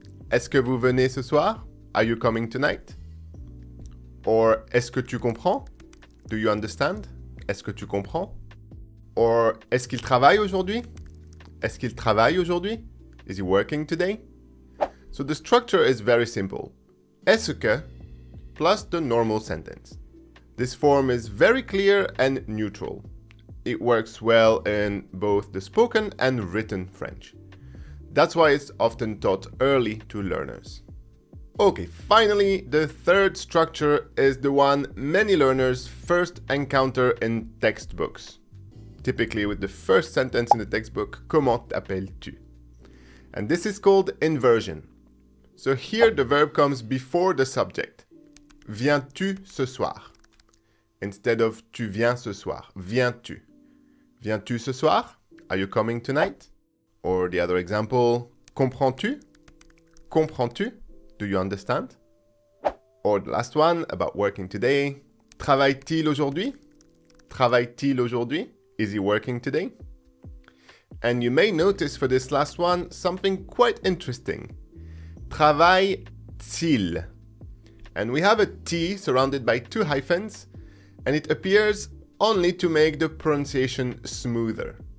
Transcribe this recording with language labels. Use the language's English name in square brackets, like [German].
[French] Est-ce que vous venez ce soir? [English] Are you coming tonight? Or [French] est-ce que tu comprends? [English] Do you understand? [French] Est-ce que tu comprends? Or est-ce qu'il travaille aujourd'hui? Est-ce qu'il travaille aujourd'hui? [English] Is he working today? So the structure is very simple. Est-ce que plus the normal sentence. This form is very clear and neutral. It works well in both the spoken and written French. That's why it's often taught early to learners. Okay, finally, the third structure is the one many learners first encounter in textbooks. Typically with the first sentence in the textbook, [French] comment t'appelles-tu? [English] And this is called inversion. So here the verb comes before the subject. [French] Viens-tu ce soir? [English] Instead of [French] tu viens ce soir, viens-tu? Viens-tu ce soir? [English] Are you coming tonight? Or the other example, [French] comprends-tu? Comprends-tu? [English] Do you understand? Or the last one about working today. [French] Travaille-t-il aujourd'hui? Travaille-t-il aujourd'hui? [English] Is he working today? And you may notice for this last one something quite interesting. Travaille-t-il. And we have a T surrounded by two hyphens, and it appears only to make the pronunciation smoother.